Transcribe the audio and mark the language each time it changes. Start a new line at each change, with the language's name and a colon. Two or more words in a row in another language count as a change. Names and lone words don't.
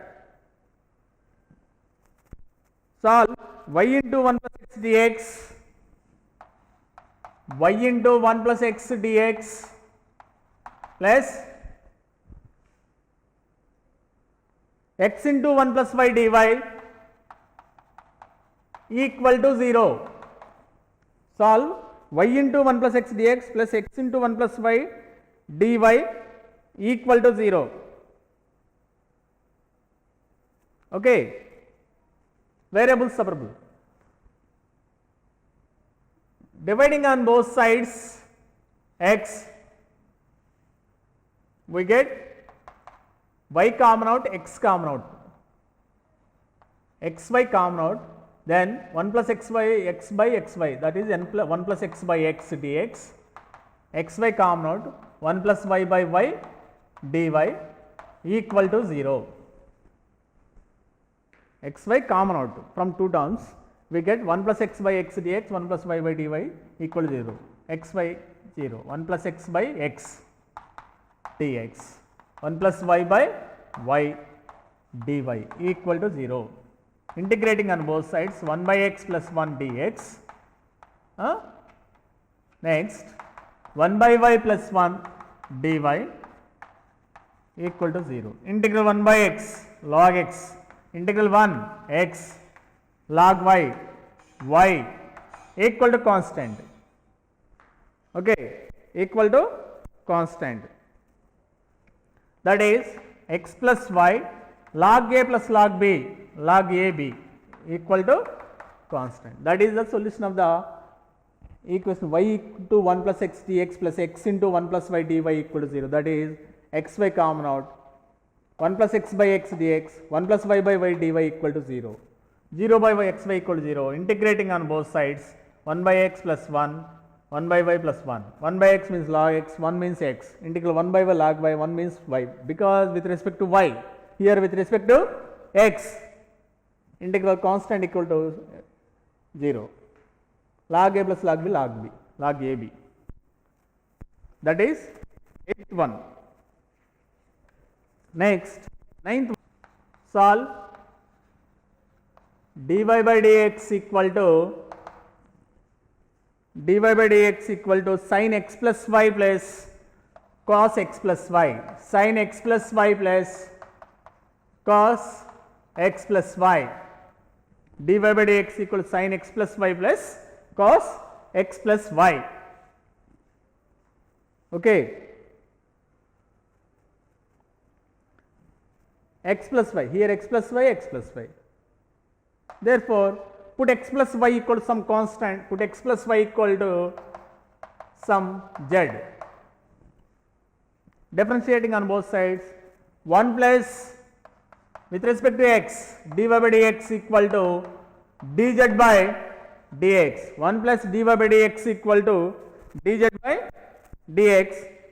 English: Solve y into 1 plus x dx, y into 1 plus x dx plus x into 1 plus y dy equal to 0. Solve y into 1 plus x dx plus x into 1 plus y dy equal to 0. Okay. Variables separable. Dividing on both sides x, we get y common out, x common out, xy common out, then 1 plus xy, x by xy, that is n plus 1 plus x by x dx, xy common out, 1 plus y by y dy equal to 0. xy common out from two terms, we get 1 plus x by x dx, 1 plus y by dy equal to 0, xy 0, 1 plus x by x dx, 1 plus y by y dy equal to 0. Integrating on both sides, 1 by x plus 1 dx, next 1 by y plus 1 dy equal to 0. Integral 1 by x log x, integral 1 x log y equal to constant, okay, equal to constant, that is x plus y log a plus log b log ab equal to constant. That is the solution of the equation y into 1 plus x dx plus x into 1 plus y dy equal to 0, that is xy common out, 1 plus x by x dx, 1 plus y by y dy equal to 0, 0 by y xy equal to 0. Integrating on both sides, 1 by x plus 1, 1 by y plus 1, 1 by x means log x, 1 means x, integral 1 by y log y, 1 means y, because with respect to y, here with respect to x, integral constant equal to 0, log a plus log b log b log ab, that is 8th one. Next 9th one, solve dy by dx equal to sin x plus y plus cos x plus y, sin x plus y plus cos x plus y, dy by dx equal to sin x plus y plus cos x plus y, okay. X plus y, here x plus y, x plus y, therefore put x plus y equal to some constant, put x plus y equal to some z, differentiating on both sides, 1 plus with respect to x dy by dx equal to dz by dx, 1 plus dy by dx equal to dz by dx,